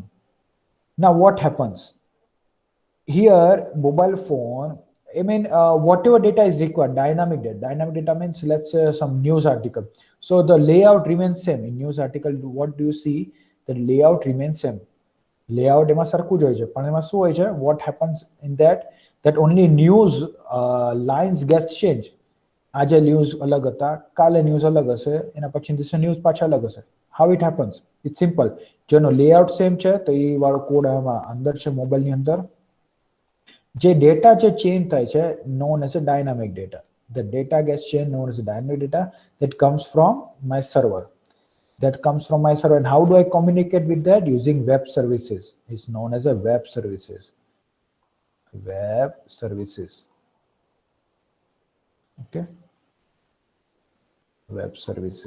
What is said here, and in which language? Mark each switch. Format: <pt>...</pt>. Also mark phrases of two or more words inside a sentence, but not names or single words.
<en>Now, what happens? Here mobile phone, I mean whatever data is required, dynamic data means, let's say some news article, so the layout remains same. In news article, what do you see? The layout remains same.</en> <gu>Layout એમાં સરખું જ હોય છે, પણ એમાં શું હોય છે?</gu> <en>What happens in that only news lines gets changed.</en> <gu>આજે ન્યૂઝ અલગ હતા, કાલે ન્યૂઝ અલગ હશે, એના પછી દિવસે ન્યૂઝ પાછા અલગ હશે.</gu> <en>How it happens? It's simple.</en> <gu>જેનો</gu> <en>layout same</en> <gu>છે તો એ વાળો કોડ આમાં અંદર છે મોબાઈલની અંદર. જે ડેટા જે ચેન્જ થાય છે</gu> <en>known as a dynamic data. The data gets changed known as a dynamic data that comes from my server. And how do I communicate with that? Using web services. It's known as a web services. Okay, web services.</en>